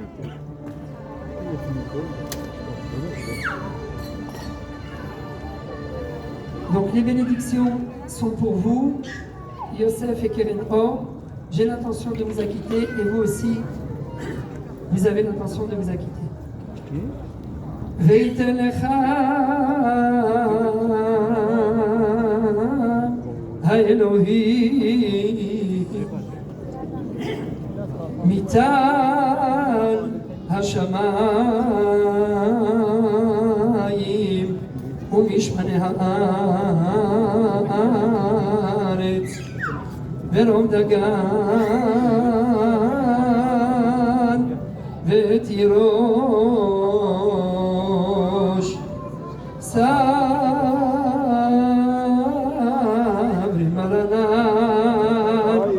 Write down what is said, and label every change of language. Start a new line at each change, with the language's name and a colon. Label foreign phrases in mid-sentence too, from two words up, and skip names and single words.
French: Donc les bénédictions sont pour vous, Yosef et Keren Or. J'ai l'intention de vous acquitter et vous aussi, vous avez l'intention de vous acquitter.
Hebrew: ויתן לך האלהים מטל השמים ומשמני הארץ ורום דגן ותירוש סברי מרנן